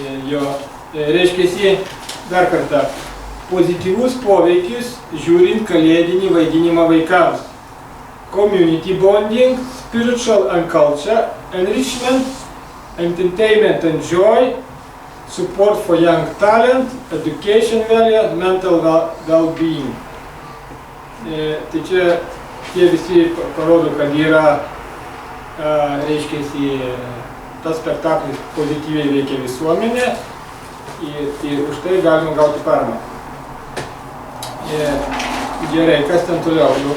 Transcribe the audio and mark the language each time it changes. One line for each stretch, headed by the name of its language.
Lithuanian: Jo, reiškiasi dar kartą, pozityvus poveikis žiūrint kalėdinį vaidinimą vaikams.
English: Community bonding, spiritual and culture, enrichment, entertainment and joy, support for young talent, education value, mental well-being.
Lithuanian: Tai čia tie visi parodo, kad yra, reiškiasi, tas spektaklis pozityviai veikia visuomenę ir už tai galima gauti paramą. Gerai, kas ten toliau?